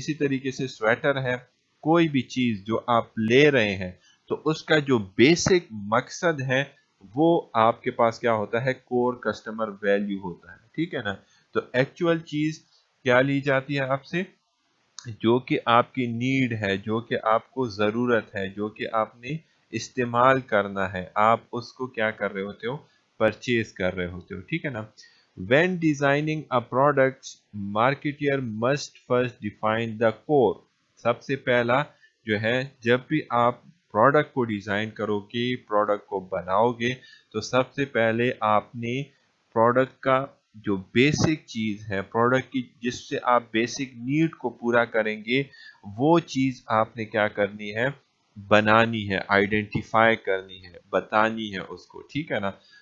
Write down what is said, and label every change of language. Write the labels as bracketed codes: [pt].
[ur] اسی طریقے سے سویٹر ہے، کوئی بھی چیز جو آپ لے رہے ہیں تو اس کا جو بیسک مقصد ہے وہ آپ کے پاس کیا ہوتا ہے؟ کور کسٹمر ویلیو ہوتا ہے. ٹھیک ہے نا. تو ایکچوئل چیز کیا لی جاتی ہے آپ سے؟ جو کہ آپ کی نیڈ ہے، جو کہ آپ کو ضرورت ہے، جو کہ آپ نے استعمال کرنا ہے، آپ اس کو کیا کر رہے ہوتے ہو؟ پرچیز کر رہے ہوتے ہو. ٹھیک ہے نا. [en] When designing a product, marketer must first define the core. [ur] سب سے پہلا جو ہے جب بھی آپ پروڈکٹ کو ڈیزائن کرو گے، پروڈکٹ کو بناؤ گے، تو سب سے پہلے آپ نے پروڈکٹ کا جو بیسک چیز ہے، پروڈکٹ کی جس سے آپ بیسک نیڈ کو پورا کریں گے، وہ چیز آپ نے کیا کرنی ہے؟ بنانی ہے، آئیڈینٹیفائی کرنی ہے، بتانی ہے اس کو. ٹھیک ہے نا.